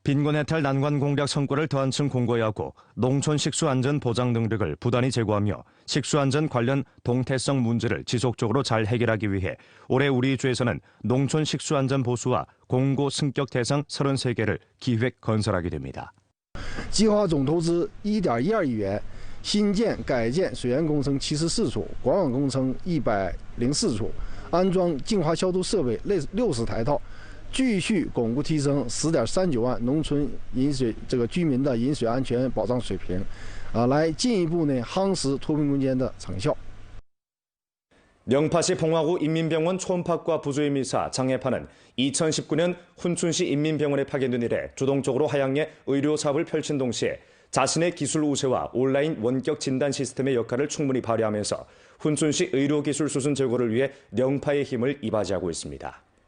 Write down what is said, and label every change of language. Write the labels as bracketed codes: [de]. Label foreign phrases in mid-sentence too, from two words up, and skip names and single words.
[ko] 빈곤해탈 난관 공략 성과를 더한층 공고히 하고 농촌 식수안전 보장 능력을 부단히 제고하며 식수안전 관련 동태성 문제를 지속적으로 잘 해결하기 위해 올해 우리 주에서는 농촌 식수안전 보수와 공고 승격 대상 33개를 기획 건설하게 됩니다. [zh] 计划总投资 1.12亿元，新建改建水源工程74处，管网工程104处，安装净化消毒设备60台套。继续巩固提升10.39万农村饮水居民的饮水安全保障水平，来进一步夯实脱贫攻坚的成效。 [ko] 영파시 봉화구 인민병원 초음파과 부주임의사 장혜파는 2019년 훈춘시 인민병원에 파견된 이래 주동적으로 하향의 의료 사업을 펼친 동시에 자신의 기술 우세와 온라인 원격 진단 시스템의 역할을 충분히 발휘하면서 훈춘시 의료기술 수준 제고를 위해 영파의 힘을 이바지하고 있습니다.